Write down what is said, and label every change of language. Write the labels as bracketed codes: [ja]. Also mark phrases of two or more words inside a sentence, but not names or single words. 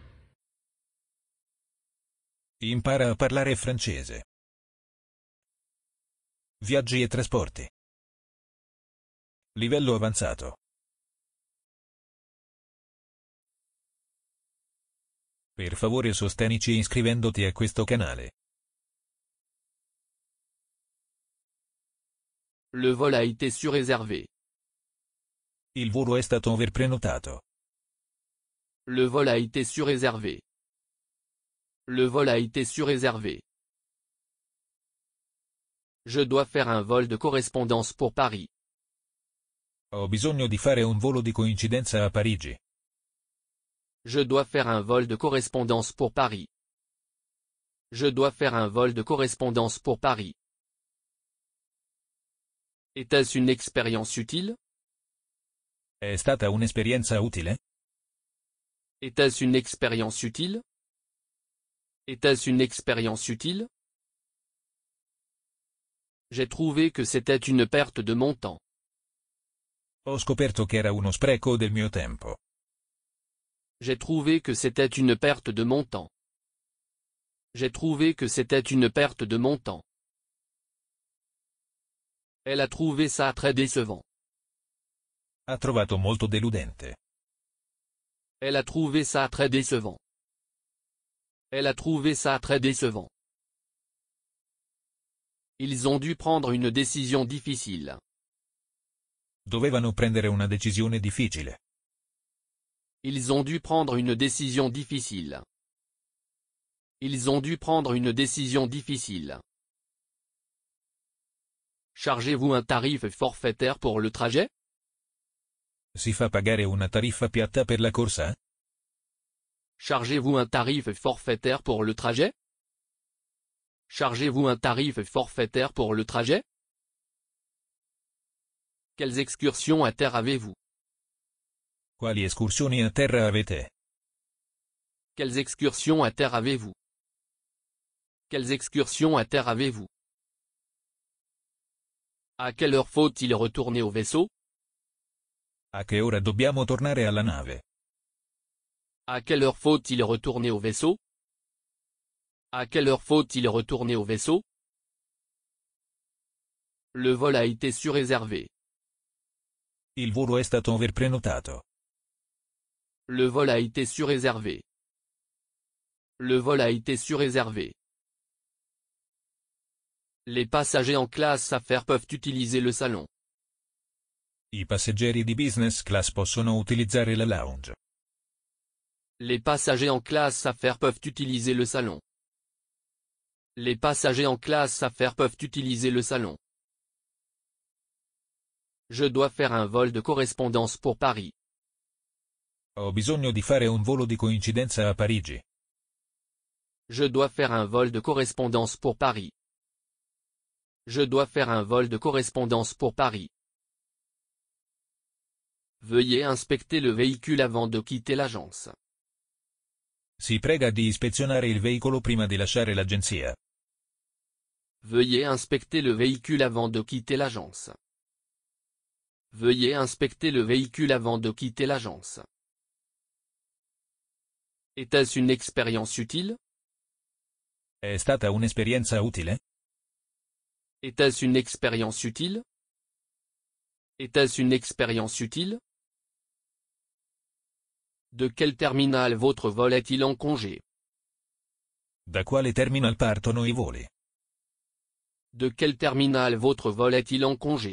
[it] Impara a parlare francese. Viaggi e trasporti. Livello avanzato. Per favore sostenici iscrivendoti a questo canale. [fr] Le vol a été surréservé. [it] Il volo è stato overprenotato. [fr] Le vol a été surréservé. Le vol a été surréservé. Je dois faire un vol de correspondance pour Paris. [it] Ho bisogno di fare un volo di coincidenza a Parigi. [fr] Je dois faire un vol de correspondance pour Paris. Je dois faire un vol de correspondance pour Paris. Était-ce une expérience utile? [it] È stata un'esperienza utile? [fr] Était-ce une expérience utile? Était-ce une expérience utile? J'ai trouvé que c'était une perte de mon temps. [it] Ho scoperto che era uno spreco del mio tempo. [fr] J'ai trouvé que c'était une perte de mon temps. J'ai trouvé que c'était une perte de mon temps. Elle a trouvé ça très décevant. [it] Ha trovato molto deludente. [fr] Elle a trouvé ça très décevant. Elle a trouvé ça très décevant. Ils ont dû prendre une décision difficile. [it] Dovevano prendere una decisione difficile. [fr] Ils ont dû prendre une décision difficile. Ils ont dû prendre une décision difficile. Chargez-vous un tarif forfaitaire pour le trajet? [it] Si fa pagare una tariffa piatta per la corsa? [fr] Chargez-vous un tarif forfaitaire pour le trajet? Chargez-vous un tarif forfaitaire pour le trajet? Quelles excursions à terre avez-vous? [it] Quali escursioni a terra avete? [fr] Quelles excursions à terre avez-vous? Quelles excursions à terre avez-vous? À quelle heure faut-il retourner au vaisseau? [it] A che ora dobbiamo tornare alla nave? [fr] À quelle heure faut-il retourner au vaisseau? À quelle heure faut-il retourner au vaisseau? Le vol a été surréservé. [it] Il volo è stato overprenotato. [fr] Le vol a été surréservé. Le vol a été surréservé. Les passagers en classe affaires peuvent utiliser le salon. [it] I passeggeri di [en] business class [it] possono utilizzare la lounge. [fr] Les passagers en classe affaires peuvent utiliser le salon. Les passagers en classe affaires peuvent utiliser le salon. Je dois faire un vol de correspondance pour Paris. [it] Ho bisogno di fare un volo di coincidenza a Parigi. [fr] Je dois faire un vol de correspondance pour Paris. Je dois faire un vol de correspondance pour Paris. Veuillez inspecter le véhicule avant de quitter l'agence. [it] Si prega di ispezionare il veicolo prima di lasciare l'agenzia. [fr] Veuillez inspecter le véhicule avant de quitter l'agence. Veuillez inspecter le véhicule avant de quitter l'agence. Était-ce une expérience utile? [it] È stata un'esperienza utile? [fr] Était-ce une expérience utile? Était-ce une expérience utile? De quel terminal votre vol est-il en congé? [it] Da quale terminal partono i voli? [fr] De quel terminal votre vol est-il en congé?